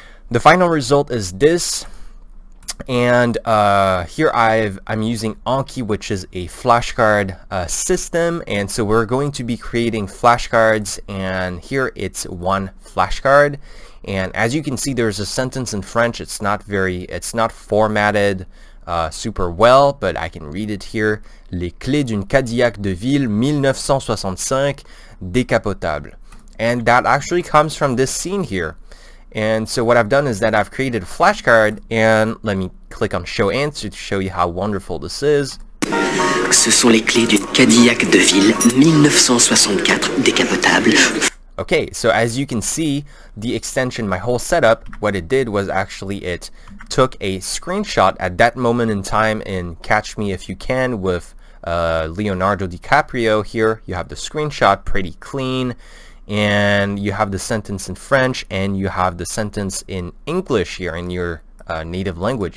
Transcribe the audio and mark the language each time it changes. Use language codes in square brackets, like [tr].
[en] The final result is this. And here I'm using Anki, which is a flashcard system, and so we're going to be creating flashcards, and here it's one flashcard, and as you can see there's a sentence in French. It's not formatted super well, but I can read it here. [fr] Les clés d'une Cadillac de ville 1965 décapotable. [en] And that actually comes from this scene here. And so what I've done is that I've created a flashcard, and let me click on show answer to show you how wonderful this is. [fr] Ce sont les clés d'une Cadillac de ville 1964 décapotable. [en] Okay, so as you can see, the extension, my whole setup, what it did was actually it took a screenshot at that moment in time in Catch Me If You Can with Leonardo DiCaprio. Here you have the screenshot, pretty clean, and you have the sentence in French, and you have the sentence in English here in your native language.